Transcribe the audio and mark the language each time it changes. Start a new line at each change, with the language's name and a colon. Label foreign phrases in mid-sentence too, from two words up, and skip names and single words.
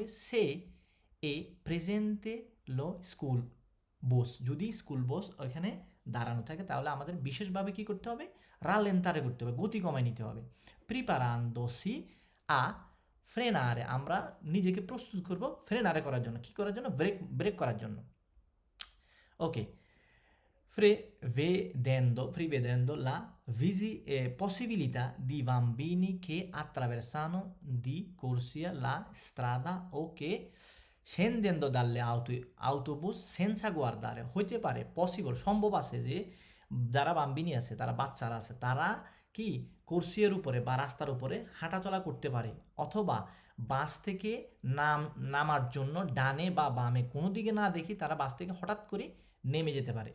Italian: se è presente lo scuolabus
Bangla: যদি স্কুল বস ওইখানে দাঁড়ানো থাকে তাহলে আমাদের বিশেষভাবে কি করতে হবে রালেন্তারে করতে হবে, গতি কমায় নিতে হবে।
Italian: preparandosi a frenare
Bangla: আমরা নিজেকে প্রস্তুত করব ফ্রেনারে করার জন্য, কি করার জন্য ব্রেক করার জন্য।
Italian: ওকে prevedendo la possibilità di bambini che attraversano di corsia la strada o che scendendo dalle autobus senza guardare
Bangla: হইতে পারে পসিবল সম্ভব আছে যে যারা বাম্বিনি আছে তারা বাচ্চারা আছে তারা কি কোর্সিয়ার উপরে বা রাস্তার উপরে হাঁটাচলা করতে পারে, অথবা বাস থেকে নামার জন্য ডানে বা বামে কোনো দিকে না দেখি তারা বাস থেকে হঠাৎ করে নেমে যেতে পারে।